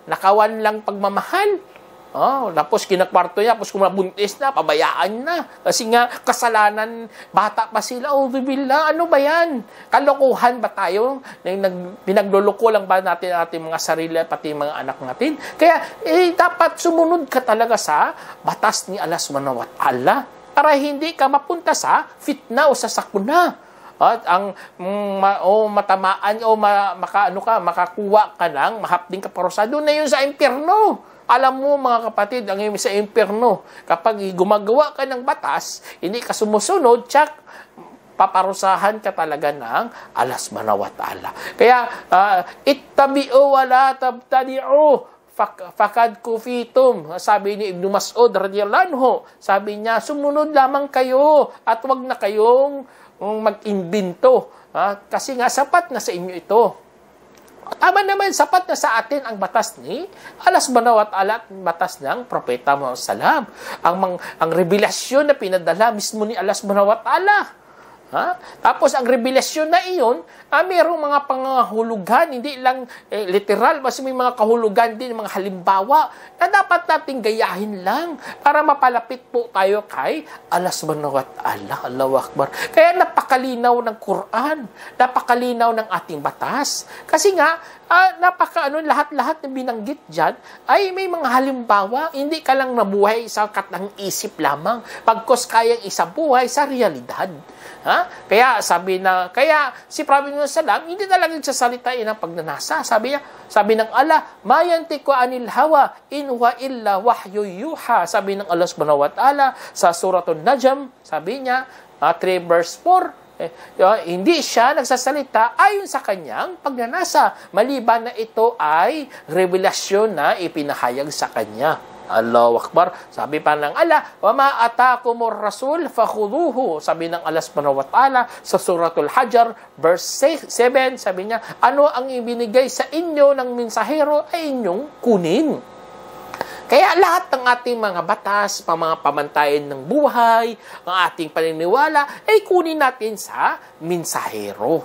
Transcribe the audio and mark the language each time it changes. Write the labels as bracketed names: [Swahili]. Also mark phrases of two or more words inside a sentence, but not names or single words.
[Filipino] Nakawan lang pagmamahal. Oh, tapos kinakwarto niya, tapos kung mabuntis na, pabayaan na. Kasi nga, kasalanan, bata pa sila. Oh, billah, ano ba yan? Kalokohan ba tayo? Pinagluloko lang ba natin ang ating mga sarili, pati mga anak natin? Kaya, dapat sumunod ka talaga sa batas ni Allah [Arabic] سبحانه وتعالى [Filipino] para hindi ka mapunta sa fitna o sa sakuna. At ang matamaan o makakuha ka ng mahapding kaparusa, doon na yun sa impyerno. Alam mo mga kapatid, ang sa impyerno, kapag gumagawa ka ng batas, hindi ka sumusunod, tsak, paparusahan ka talaga ng Allah [Arabic] سبحانه وتعالى. Kaya, اتبعوا ولا تبتدعوا فقد كفيتم. [Filipino] Sabi ni Ibn Mas'ud [Arabic] رضي الله عنه, [Filipino] sabi niya, sumunod lamang kayo at wag na kayong mag-imbento. Kasi nga, sapat na sa inyo ito. Tama naman, sapat na sa atin ang batas ni Allah [Arabic] سبحانه وتعالى [Filipino] at batas ng Propeta Muhammad sallam. Ang revelasyon na pinadala mismo ni Allah [Arabic] سبحانه وتعالى. [Filipino] Tapos ang revelasyon na iyon, mayroong mga pangahulugan, hindi lang literal, mas may mga kahulugan din, mga halimbawa na dapat nating gayahin lang para mapalapit po tayo kay Allah [Arabic] سبحانه وتعالى. الله أكبر. [Filipino] Kaya napakalinaw ng Quran, napakalinaw ng ating batas. Kasi nga, lahat-lahat na binanggit dyan ay may mga halimbawa, hindi ka lang nabuhay sa katang isip lamang, pagkos kayang isabuhay sa realidad. Kaya si Prophet Muhammad sallam hindi talaga nagsasalitain ng pagnanasa. Sabi ng Allah, [Arabic] ما ينطق عن الهوى إن هو إلا وحي يوحى. [Filipino] Sabi ng Allah [Arabic] سبحانه وتعالى [Filipino] sa suratul Najm, sabi niya 3 verse 4, hindi siya nagsasalita ayon sa kanyang pagnanasa, maliban na ito ay revelasyon na ipinahayag sa kanya. [Arabic] الله أكبر. [Filipino] Sabi pa ng Allah, [Arabic] وما آتاكم الرسول فخذوه. [Filipino] Sabi ng Allah [Arabic] سبحانه وتعالى [Filipino] sa suratul Hajar verse 7, sabi niya, ano ang ibinigay sa inyo ng mensahero ay inyong kunin. Kaya lahat ng ating mga batas, mga pamantayan ng buhay, ang ating paniniwala, ay kunin natin sa mensahero.